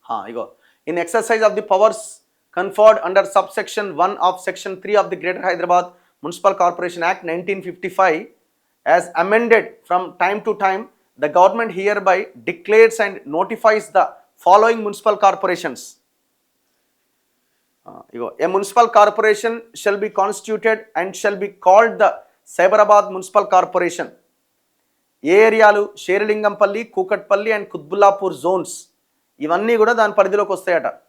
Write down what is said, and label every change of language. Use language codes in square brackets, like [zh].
[en] ఇగో in exercise of the powers conferred under sub section 1 of section 3 of the greater Hyderabad municipal corporation act 1955 as amended from time to time the government hereby declares and notifies the following municipal corporations. A municipal corporation shall be constituted and shall be called the Cyberabad Municipal Corporation. [te] ఏ ఏరియాలు? Serilingampally, Kukatpally and Quthbullapur Jones ఇవన్నీ కూడా దాని పరిధిలోకి వస్తాయట.